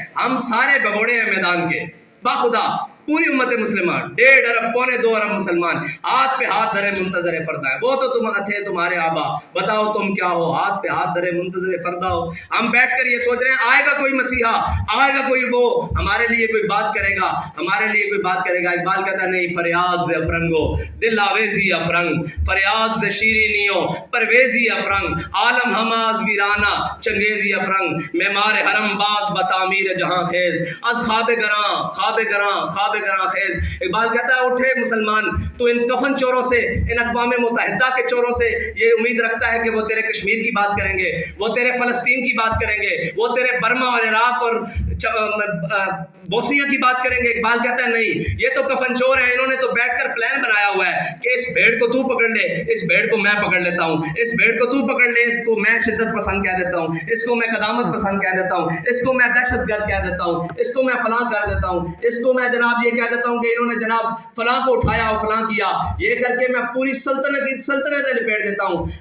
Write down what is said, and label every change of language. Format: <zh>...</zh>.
<ur>ہم سارے بگوڑے ہیں میدان کے, باخدا پوری امت مسلمہ 1.5 ارب 2.25 ارب مسلمان ہاتھ پہ ہاتھ دھرے منتظر فردا ہے. وہ تو تم تھے تمہارے آبا, بتاؤ تم کیا ہو, ہاتھ پہ ہاتھ دھرے منتظر فردا ہو. ہم بیٹھ کر یہ سوچ رہے ہیں آئے گا کوئی مسیحا, آئے گا کوئی وہ ہمارے لیے کوئی بات کرے گا, ہمارے لیے کوئی بات کرے گا. اقبال کہتا ہے نہیں,</ur> <fa>فریاد ز افرنگو دل آویزی افرنگ, فریاد ز شیرینیوں پرویزی افرنگ, عالم ہماز ویرانہ چنگیزی افرنگ, معمار حرم باز بتعمیر جہاں خیز, از خواب گراں خواب گراں خواب گراں خیز.</fa> <ur>اقبال کہتا ہے اٹھے مسلمان, تو ان کفن چوروں سے, ان اقوام متحدہ کے چوروں سے یہ امید رکھتا ہے کہ وہ تیرے کشمیر کی بات کریں گے, وہ تیرے فلسطین کی بات کریں گے, وہ تیرے برما اور عراق اور بوسنیا کی بات کریں گے. اقبال کہتا ہے نہیں, یہ تو کفن چور ہیں, انہوں نے تو بیٹھ کر پلان بنایا ہوا ہے کہ اس بھیڑ کو تو پکڑ لے, اس بھیڑ کو میں پکڑ لیتا ہوں, اس بھیڑ کو تو پکڑ لے, اس کو میں شدت پسند کہہ دیتا ہوں, اس کو میں قدامت پسند کہہ دیتا ہوں, اس کو میں دہشت گرد کہہ دیتا ہوں, اس کو میں فلاں کر دیتا ہوں, اس کو میں جناب یہ کہہ دیتا ہوں کہ انہوں نے جناب فلاں کو اٹھایا اور فلاں کیا, یہ کر کے میں پوری سلطنت لپیٹ دیتا ہوں.</ur>